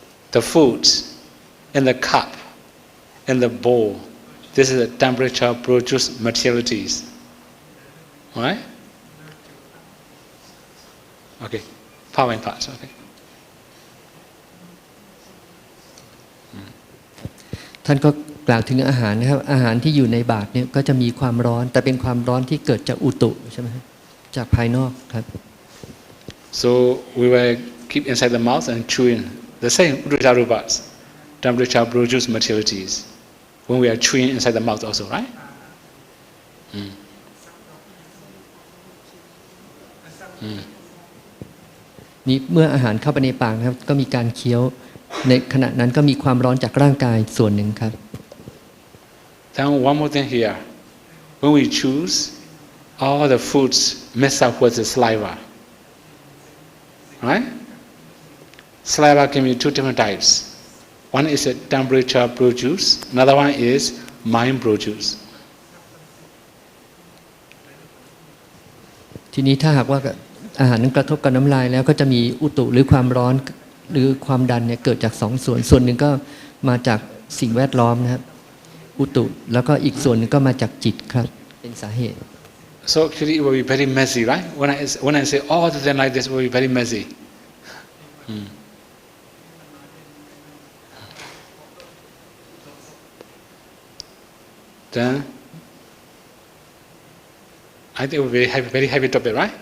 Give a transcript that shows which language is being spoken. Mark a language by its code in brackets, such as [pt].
[en] The food in the cup, in the bowl, this is the temperature produced materialities. Right? Okay, power and parts, okay. [th] ท่านก็กล่าวถึงอาหารนะครับอาหารที่อยู่ในบาตรเนี่ยก็จะมีความร้อนแต่เป็นความร้อนที่เกิดจากอุตุใช่ไหมครับจากภายนอกครับ [en] So we will keep inside the mouth and chewing the same Uddhacharubhas, temperature produce materialities. When we are chewing inside the mouth also, right? [th] นี่เมื่ออาหารเข้าไปในปากนะครับก็มีการเคี้ยวในขณะนั้นก็มีความร้อนจากร่างกายส่วนหนึ่งครับ [en] Then one more thing here. When we choose, all the foods mix up with the saliva. Right? Saliva can be two different types. One is a temperature produce, another one is mind produce. [th] ทีนี้ถ้าหากว่าอาหารนั้นกระทบกับน้ำลายแล้วก็จะมีอุตุหรือความร้อนหรือความดันเนี่ยเกิดจากสองส่วนหนึ่งก็มาจากสิ่งแวดล้อมนะครับอุตุแล้วก็อีกส่วนหนึ่งก็มาจากจิตครับเป็นสาเหตุ [en] So actually it will be very messy, right? When I say all the things like this, it will be very messy. then I think it will be a very heavy topic, right?